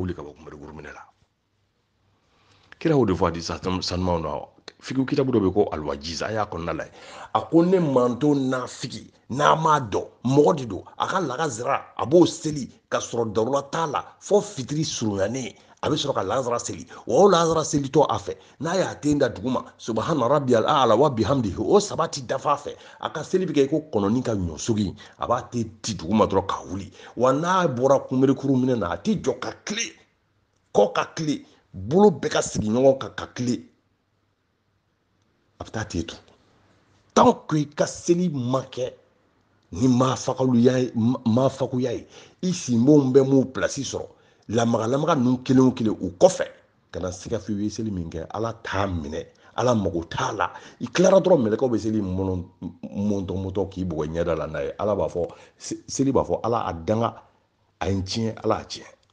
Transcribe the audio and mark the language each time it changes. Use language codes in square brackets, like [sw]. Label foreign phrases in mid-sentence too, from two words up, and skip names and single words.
[bm] wuli ka bɔ kunbirikuru minɛ la kira o de fɔ a di sanumaw na fikihu kitabu dɔ bɛ ko alwajiz a y'a kɔnɔna la a ko ne manto n'a figi n'a m'a dɔn mɔgɔ de don a ka lagazira a b'o seli ka sɔrɔ darura t'a la fɔ fitiri surunyanen a bɛ sɔrɔ ka lazara seli wa o lazara selitɔ a fɛ n'a y'a ten da dugu ma [ar] سبحان ربي الأعلى وبحمده [bm] o 3 ti dafa a fɛ a ka seli bɛ kɛ i ko kɔnɔni ka ɲɔsogi a b'a ten di dugu ma dɔrɔn ka wuli wa n'a bɔra kunbirikuru minɛ na a ti jɔ ka tile kɔ ka tile bolo bɛɛ ka sigi ɲɔgɔn kan ka tile a bɛ taa ten turu [fr] tant que [bm] i ka seli ma kɛ ni maafakuya ye i sinbonw bɛ m'u pilasi sɔrɔ lamaga ninnu kelen o kelen u kɔfɛ ka na siga f'i ye seli min kɛ ala t'a minɛ ala mago t'a la i tilara dɔrɔn mɛlɛkɛw bɛ seli mɔntɔn k'i bugɔ ɲɛda la n'a ye ala b'a fɔ seli b'a fɔ ala a danga a ye n tiɲɛ ala a tiɲɛ